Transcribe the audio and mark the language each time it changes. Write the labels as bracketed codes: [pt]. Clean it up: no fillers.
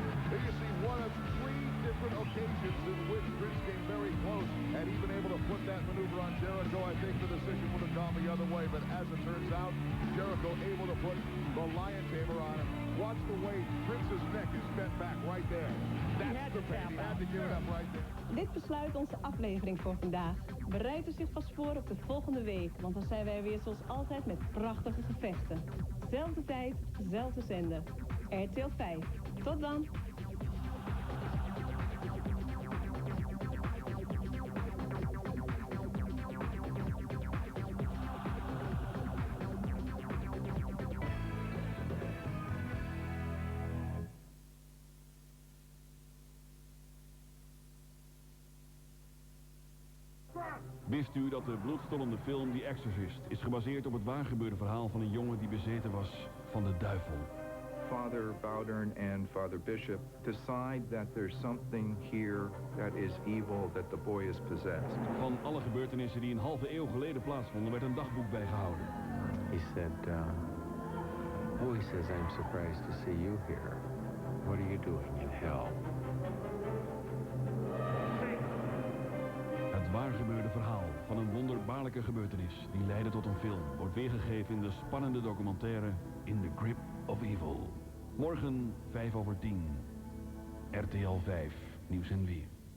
[en] Here you see one of 3 different occasions in which Prince came very close. Had he been able to put that maneuver on Jericho, I think the decision would have gone the other way. But as it turns out, Jericho able to put the Lion Tamer on him. Watch the way Prince's neck is bent back right there. That's the pain. He had to give it up right there. [nl] Dit besluit onze aflevering voor vandaag. Bereid u zich vast voor op de volgende week, want dan zijn wij weer zoals altijd met prachtige gevechten. Zelfde tijd, zelfde zender. RTL 5. Tot dan! Wist u dat de bloedstollende film The Exorcist is gebaseerd op het waargebeurde verhaal van een jongen die bezeten was van de duivel? [en] Father Bowdern and Father Bishop decide that there's something here that is evil, that the boy is possessed. [nl] Van alle gebeurtenissen die een halve eeuw geleden plaatsvonden werd een dagboek bijgehouden. [en] He said, boy says I'm surprised to see you here. What are you doing in hell? [nl] Het waargebeurde verhaal van een wonderbaarlijke gebeurtenis die leidde tot een film wordt weergegeven in de spannende documentaire In the Grip of Evil. Morgen 5:10. RTL 5, Nieuws en Weer.